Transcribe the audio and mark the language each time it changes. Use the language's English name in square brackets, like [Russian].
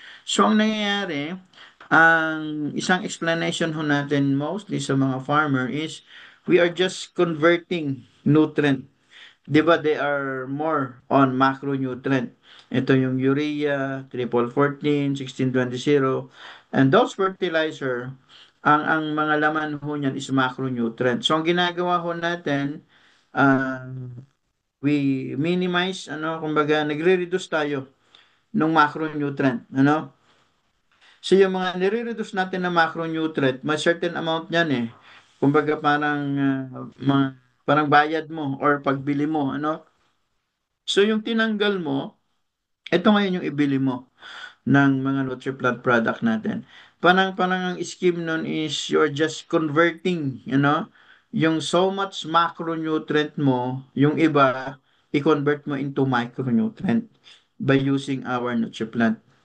[Filipino] So ang nangyayari ang isang explanation ho natin mostly sa mga farmer is we are just converting nutrient. [English] 'Di ba they are more on macronutrient. [Filipino] Ito yung urea, triple 14, 1620, and those fertilizer, ang mga laman ho niyan is macronutrient. So ang ginagawa ho natin, uh, we minimize, kumbaga nagre-reduce tayo ng macronutrient, ano? So yung mga nire-reduce natin na macronutrient, may certain amount niyan eh. Kumbaga parang bayad mo or pagbili mo, ano? So yung tinanggal mo, ito ngayon yung ibili mo ng mga NutriPlant product natin. [English] Parang ang scheme nun is you're just converting, yung so much macronutrient mo, yung iba, i-convert mo into micronutrient by using our NutriPlant.